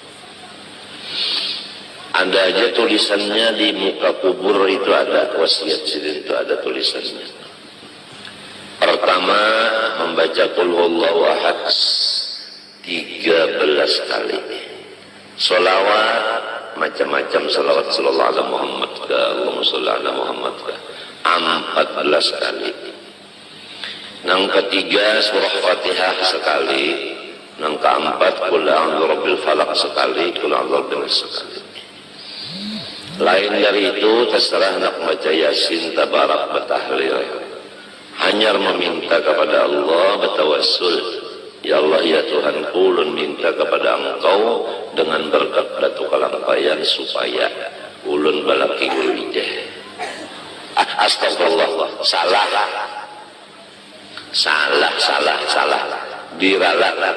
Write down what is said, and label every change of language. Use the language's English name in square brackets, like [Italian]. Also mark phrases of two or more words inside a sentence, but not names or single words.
[Banjar] Ada aja tulisannya di muka kubur itu, ada wasiat Sidin itu, ada tulisannya. Pertama membaca [Arabic] قل هو الله أحد [Banjar] 13 kali. Sholawat macam-macam, sholawat [Arabic] صلى الله عليه محمد [Banjar] ka, [Arabic] اللهم صل على محمد [Banjar] ka, 14 kali. Yang ketiga surah Fatihah sekali. Yang keempat [Arabic] قل أعوذ برب الفلق [Banjar] sekali, [Arabic] قل أعوذ برب الناس [Banjar] sekali. Lain dari itu terserah nak baca Yasin, tabarak, batahlil. Hanya meminta kepada Allah, bertawassul, [Arabic] يا الله [Banjar] ya Tuhan, ulun minta kepada Engkau dengan berkat Batu Kalampayan supaya ulun balaki wijah. Astagfirullah, salah diralat.